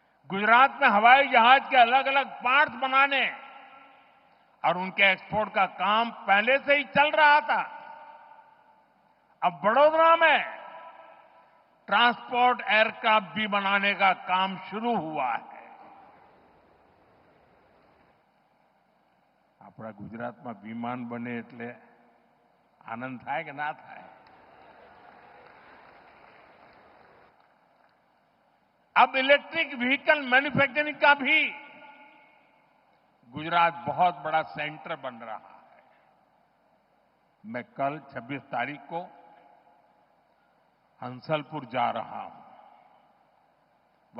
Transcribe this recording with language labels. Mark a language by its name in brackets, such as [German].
[Hindi] गुजरात में हवाई जहाज के अलग अलग पार्ट्स बनाने और उनके एक्सपोर्ट का काम पहले से ही चल रहा था। अब वडोदरा में ट्रांसपोर्ट एयरक्राफ्ट भी बनाने का काम शुरू हुआ है। [Gujarati] આપણા ગુજરાતમાં વિમાન બને એટલે આનંદ થાય કે ના થાય? [Hindi] अब इलेक्ट्रिक व्हीकल मैन्युफैक्चरिंग का भी गुजरात बहुत बड़ा सेंटर बन रहा है। मैं कल 26 तारीख को हंसलपुर जा रहा हूं।